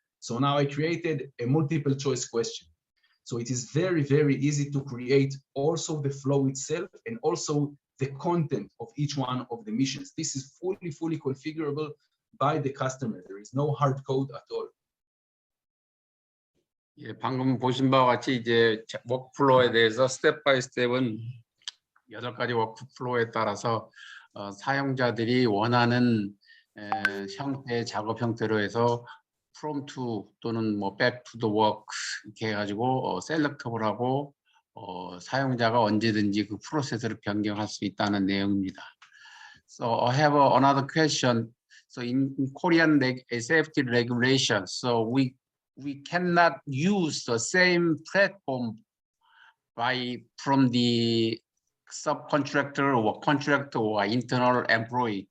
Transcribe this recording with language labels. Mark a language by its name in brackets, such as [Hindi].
[English] So now I created a multiple choice question. So it is very, very easy to create also the flow itself and also the content of each one of the missions. This is fully configurable by the customer. There is no hard code at all. [Korean] 예, 방금 보신 바와 같이 이제 워크플로우에 대해서 스텝 바이 스텝은 8가지 워크플로우에 따라서 사용자들이 원하는 형태의 작업 형태로 해서 [English] from to [Korean] 또는 뭐 [English] back to the work [Korean] 이렇게 해가지고 셀렉터블하고 사용자가 언제든지 그 프로세스를 변경할 수 있다는 내용입니다. [English] So I have another question. So in Korean safety regulation, so we cannot use the same platform from the subcontractor or contractor or internal employee.